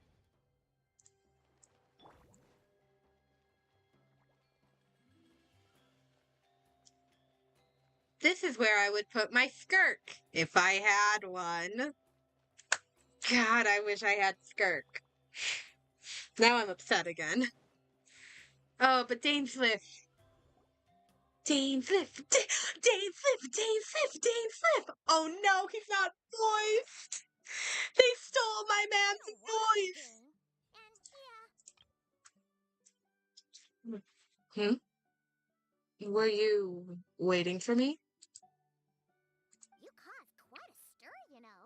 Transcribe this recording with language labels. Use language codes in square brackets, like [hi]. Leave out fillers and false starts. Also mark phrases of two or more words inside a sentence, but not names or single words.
[en] This is where I would put my skirk if I had one. God, I wish I had skirk. Now I'm upset again. Oh, but Dain Swift. Dain Swift. Dain Swift. Dain Swift. Dain Swift. Oh no, he's not voiced. They stole my man's voice. And Hmm? Were you waiting for me? you caused quite a stir, you know.